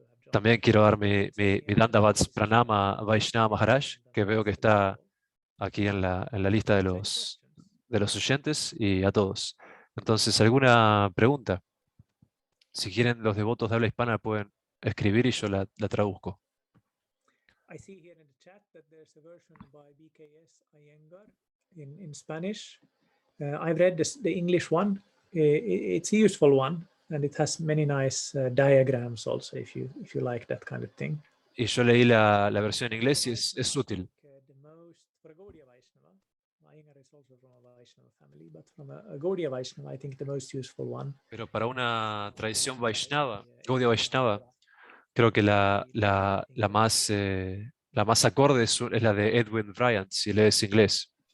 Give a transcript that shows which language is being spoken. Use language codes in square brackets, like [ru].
[es] También quiero dar mi dandavats pranama a Vaishnava Maharaj, que veo que está aquí en la lista de los oyentes, y a todos. Entonces, ¿alguna pregunta? Si quieren, los devotos de habla hispana pueden escribir y yo la traduzco. [en] I see here in the chat that there's a version by BKS Iyengar in Spanish. I've read the English one. It's a useful one, and it has many nice diagrams also, if you like that kind of thing. [es] Y yo leí la versión en inglés y es útil. [en] The most for a Gaudiya Vaishnava, Iyengar is also from a Vaishnava family, but from a Gaudiya Vaishnava, I think the most useful one. [es] Pero para una tradición Vaishnava, Gaudiya Vaishnava, creo que la más acorde es la de Edwin Bryant, si lees inglés.